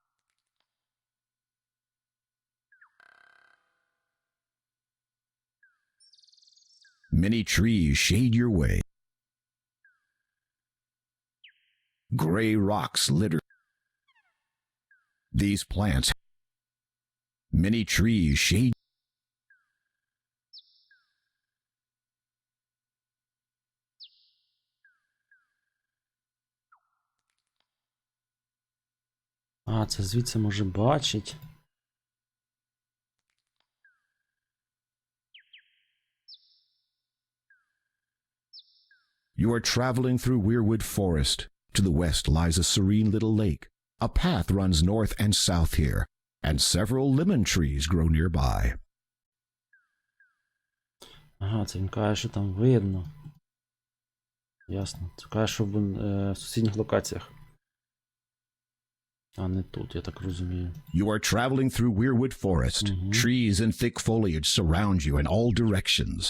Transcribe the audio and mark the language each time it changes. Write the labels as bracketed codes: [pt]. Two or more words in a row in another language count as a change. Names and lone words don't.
[en] Many trees shade your way. Gray rocks litter. These plants. Many trees shade. [uk] А, це звідси може бачить. [en] You are traveling through Weirwood Forest. To the west lies a serene little lake. A path runs north and south here, and several lemon trees grow nearby. [uk] Ага, це він каже, що там видно. Ясно. Це каже, що в сусідніх локаціях. А не тут, я так розумію. [en] You are traveling through Weirwood Forest. Trees and thick foliage surround you in all directions.